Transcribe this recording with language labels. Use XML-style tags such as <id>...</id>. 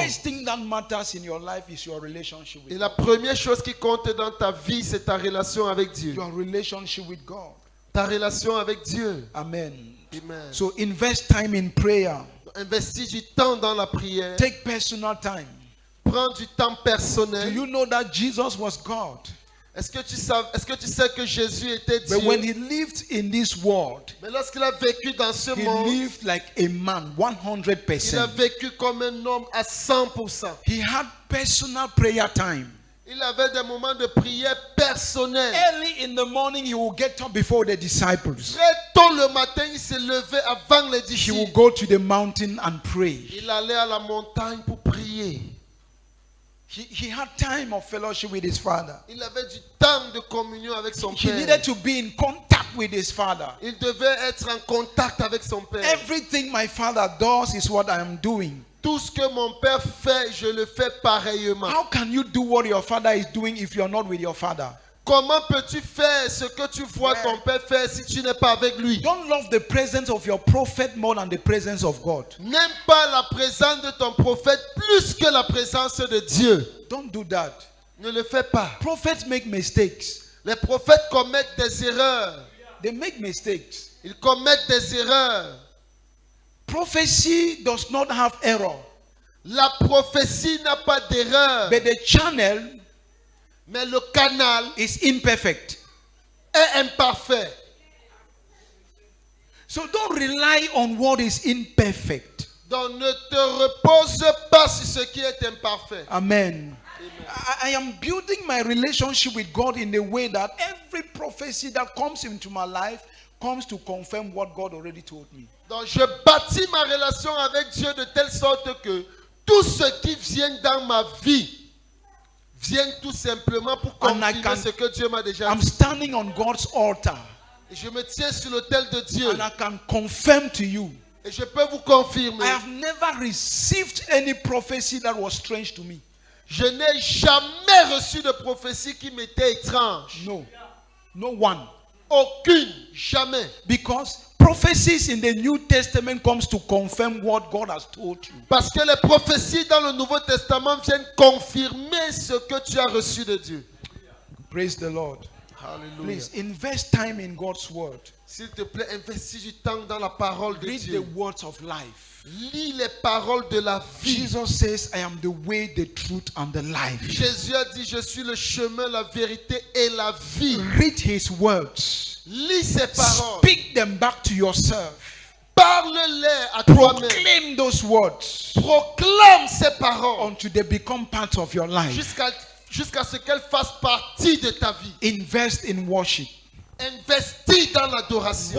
<en>first thing that matters in your life is your relationship</en> <fr>Et</fr> <en>with</en> <fr>la</fr> <en>God.</en> <fr>première chose qui compte dans ta vie, c'est ta relation avec Dieu.</fr> <en>Your relationship with God.</en> <fr>Ta relation avec Dieu.</fr> <en>Amen.</en> <fr>Amen.</fr> <en>So invest time in prayer.</en> <fr>Investis du temps dans la prière.</fr> <en>Take personal time.</en> <fr>Prends du temps</fr> <en>Do</en> <fr>personnel.</fr> <en>you know that Jesus was God?</en> <fr>Est-ce que tu sais que Jésus était Dieu?</fr> <en>But when he lived in this world,</en> <fr>Mais lorsqu'il a vécu dans ce</fr> <en>he</en> <fr>monde,</fr> <en>lived like a man,</en> <fr>il a 100%. vécu comme un homme à 100%.</fr> <en>He had personal prayer time.</en> <fr>Il avait des moments de prière personnels.</fr> <en>Early in the morning, he will get up before the disciples.</en> <fr>Très tôt le matin, il se levait avant les</fr> <en>He will</en> <fr>disciples.</fr> <en>go to the mountain and pray.</en> <fr>Il allait à la montagne pour prier.</fr> <en>He had time of fellowship with his father.</en> <fr>Il avait du temps de communion avec son</fr> <en>He</en> <fr>père.</fr> <en>needed to be in contact with his father.</en> <fr>Il devait être en contact avec son père.</fr> <en>Everything my father does is what I am doing.</en> <fr>Tout ce que mon père fait, je le fais pareillement.</fr> <en>How can you do what your father is doing if you're not with your father?</en> <fr>Comment peux-tu faire ce que tu vois ton père faire si tu n'es pas avec lui?</fr> <en>Don't love the presence of your prophet more than the presence of God.</en> <fr>N'aime pas la présence de ton prophète plus que la présence de Dieu.</fr> <en>Don't do that.</en> <fr>Ne le fais pas.</fr> <en>Prophets make mistakes.</en> <fr>Les prophètes commettent des erreurs.</fr> <en>They make mistakes.</en> <fr>Ils commettent des erreurs.</fr> <en>Prophecy does not have error,</en> <fr>La prophétie n'a pas d'erreur,</fr> <en>but the channel</en> <fr>mais le canal</fr> <en>is imperfect.</en> <fr>est imparfait.</fr> <en>So don't rely on what is imperfect.</en> <fr>Donc ne te repose pas sur ce qui est imparfait.</fr> <en>Amen. I am building my relationship with God in a way that every prophecy that comes into my life comes to confirm what God already told me.</en> <fr>Donc je bâtis ma relation avec Dieu de telle sorte que tout ce qui vient dans ma vie vient tout simplement pour confirmer ce que Dieu m'a déjà</fr> <en>I'm</en> <fr>dit.</fr> <en>standing on God's altar</en> <fr>Et je me tiens sur l'autel de Dieu</fr> <en>and I can confirm to you.</en> <fr>et je peux vous confirmer.</fr> <en>I have never received any prophecy that was strange to me.</en> <fr>Je n'ai jamais reçu de prophétie qui m'était étrange.</fr> <en>No. No one.</en> <fr>Aucune, jamais.</fr> <en>Because prophecies in the New Testament comes to confirm what God has told you.</en> <fr>Parce que les prophéties dans le Nouveau Testament viennent confirmer ce que tu as reçu de Dieu.</fr> <en>Praise the Lord.</en> <fr>Alléluia.</fr> <en>Please invest time in God's word.</en> <fr>S'il te plaît, investis du temps dans la parole de</fr> <en>Read the</en> <fr>Dieu.</fr> <en>words of life.</en> <fr>Lis les paroles de la vie.</fr> <en>Jesus says, I am the way, the truth, and the life.</en> <fr>Jésus a dit, je suis le chemin, la vérité et la vie.</fr> <en>Read his words.</en> <fr>Lis ses paroles.</fr> <en>Speak them back to yourself.</en> <fr>Parle-les à toi-même.</fr> <en>Proclaim those words</en> <fr>Proclame ces paroles</fr> <en>until they become part of your life.</en> <fr>jusqu'à ce qu'elles fassent partie de ta vie.</fr> <en>Invest in worship.</en> <fr>Investis dans l'adoration.</fr>